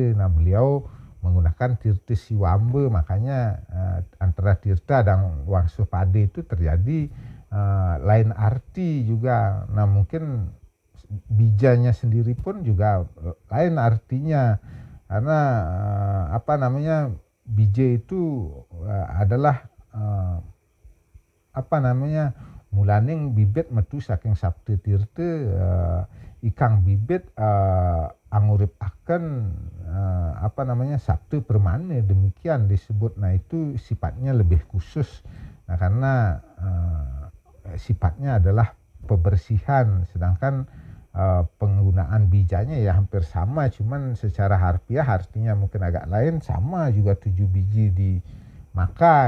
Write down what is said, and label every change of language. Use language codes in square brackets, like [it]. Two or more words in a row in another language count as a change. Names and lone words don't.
[id] Nah beliau menggunakan tirta siwamba, makanya antara tirta dan wangsuh pada itu terjadi lain arti juga. Nah mungkin bijanya sendiri pun juga lain artinya, karena bija itu adalah [kaw] mulaning bibit metu saking sabtu tirta ikang bibit angurip akan sabtu permane, [id] demikian disebut. Nah itu sifatnya lebih khusus. Nah karena sifatnya adalah pembersihan, sedangkan penggunaan bijanya ya hampir sama, cuman secara harfiah artinya mungkin agak lain, sama juga 7 biji dimakan.